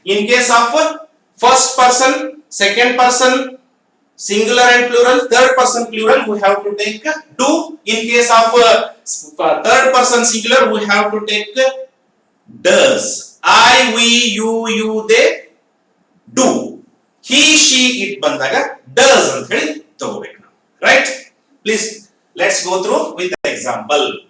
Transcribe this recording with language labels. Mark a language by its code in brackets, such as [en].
[en] In case of first person, second person, singular and plural, third person plural, we have to take do. In case of third person singular, we have to take does. I, we, you, they do. [kn] He, she, it ಬಂದಾಗ does ಅಂತ ಹೇಳಿ ತಗೋಬೇಕು ನಾವು. [en] Right? Please, let's go through with the example.